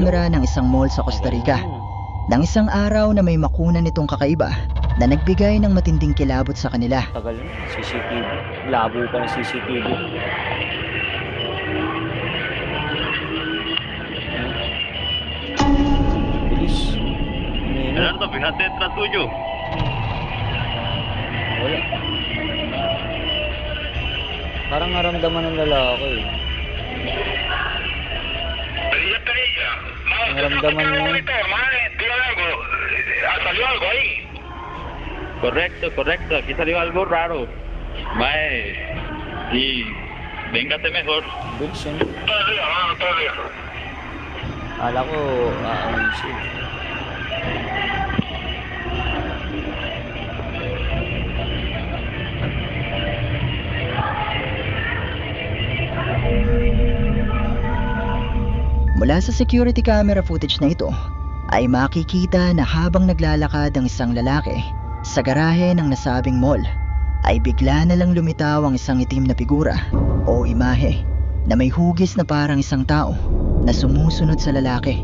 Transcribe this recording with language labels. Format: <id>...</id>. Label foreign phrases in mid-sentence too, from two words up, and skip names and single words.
<tl>camera ng isang mall sa Costa Rica. Nang isang araw na may makunan itong kakaiba na nagbigay ng matinding kilabot sa kanila. Tagal na. CCTV. Labo pa ng CCTV. Bilis.</tl> <es>Gerardo, fíjate detrás tuyo.</es> <tl>Wala. Parang naramdaman ng lalaki. Naramdaman niya.</tl> <es>¿Salió algo ahí? Correcto, correcto. Aquí salió algo raro. Mae. Y véngate mejor.</es> <tl>Bilis yun. Akala ko, ano siya. Mula sa security camera footage na ito, ay makikita na habang naglalakad ang isang lalaki sa garahe ng nasabing mall, ay bigla na lang lumitaw ang isang itim na figura o imahe na may hugis na parang isang tao na sumusunod sa lalaki.</tl>